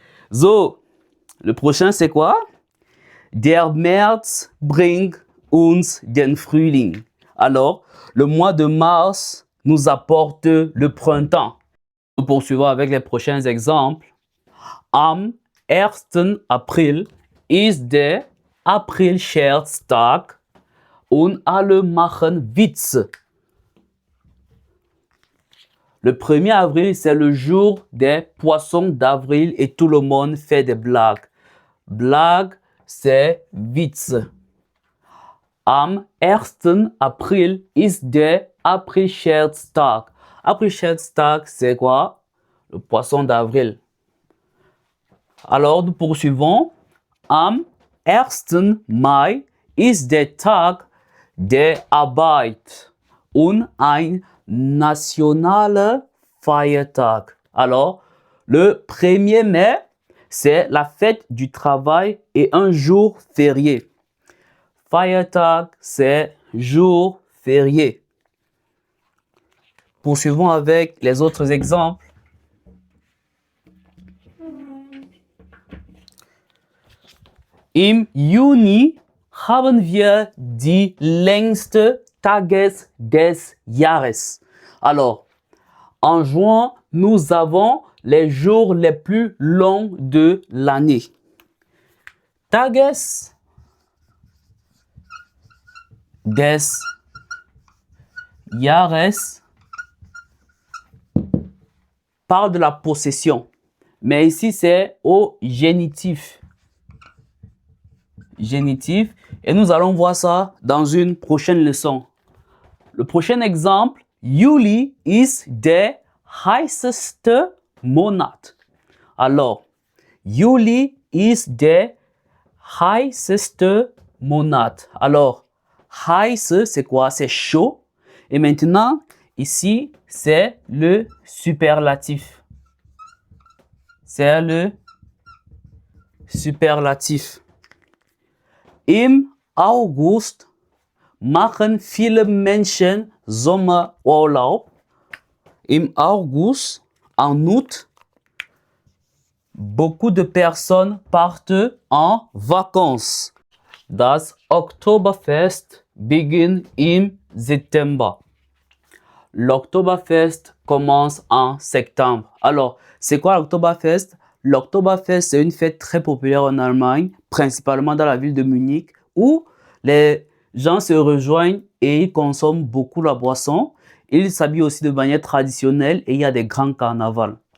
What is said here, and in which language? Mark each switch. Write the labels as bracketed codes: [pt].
[fr] So, le prochain, c'est quoi? [de] Der März bringt uns den Frühling. [fr] Alors, le mois de mars nous apporte le printemps. Nous poursuivons avec les prochains exemples. [de] Am 1. April ist der Aprilscherztag und alle machen Witze. [fr] Le 1er avril, c'est le jour des poissons d'avril et tout le monde fait des blagues. Blague, c'est Witz. [de] Am 1. April ist der Aprilscherztag. [fr] Aprilscherztag, c'est quoi? Le poisson d'avril. Alors, nous poursuivons. [de] Am 1. Mai ist der Tag der Arbeit und ein nationaler Feiertag. [fr] Alors, le 1er mai, c'est la fête du travail et un jour férié. Feiertag, c'est jour férié. Poursuivons avec les autres exemples. [de] Im Juni haben wir die längste Tages des Jahres. [fr] Alors, en juin, nous avons les jours les plus longs de l'année. [de] Tages des Jahres [fr] parle de la possession. Mais ici, c'est au génitif. Génitif. Et nous allons voir ça dans une prochaine leçon. Le prochain exemple, [de] Juli ist der heißeste Monat. [fr] Alors, [de] Juli ist der heißeste Monat. [fr] Alors, heiß, c'est quoi? C'est chaud. Et maintenant, ici, c'est le superlatif. C'est le superlatif. [de] Im August machen viele Menschen Sommerurlaub. Im August, [fr] en août, beaucoup de personnes partent en vacances. [de] Das Oktoberfest beginnt im September. [fr] L'Oktoberfest commence en septembre. Alors, c'est quoi l'Oktoberfest? L'Oktoberfest, c'est une fête très populaire en Allemagne, principalement dans la ville de Munich, où les gens se rejoignent et ils consomment beaucoup la boisson. Ils s'habillent aussi de manière traditionnelle et il y a des grands carnavals.